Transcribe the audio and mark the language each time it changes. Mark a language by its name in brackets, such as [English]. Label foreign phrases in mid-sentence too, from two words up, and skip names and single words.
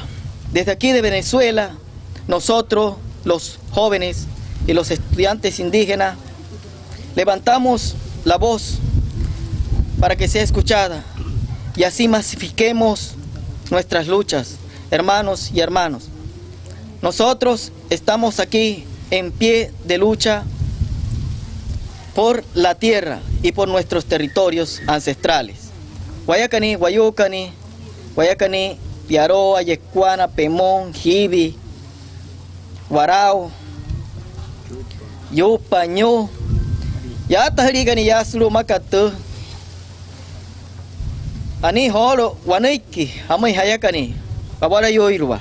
[Spanish] Desde aquí de Venezuela, nosotros, los jóvenes y los estudiantes indígenas, levantamos la voz para que sea escuchada y así masifiquemos nuestras luchas, hermanos y hermanas. Nosotros estamos aquí en pie de lucha por la tierra y por nuestros territorios ancestrales. Guayacani, Guayucani, Guayacani, Piaroa, Yecuana, Pemón, Jibi, Guarao, Yupa, Ñu, Yatahrigani, Yaslu, Macatu, Ani Holo, Waniki, Amai Hayakani, Babara Yoirua.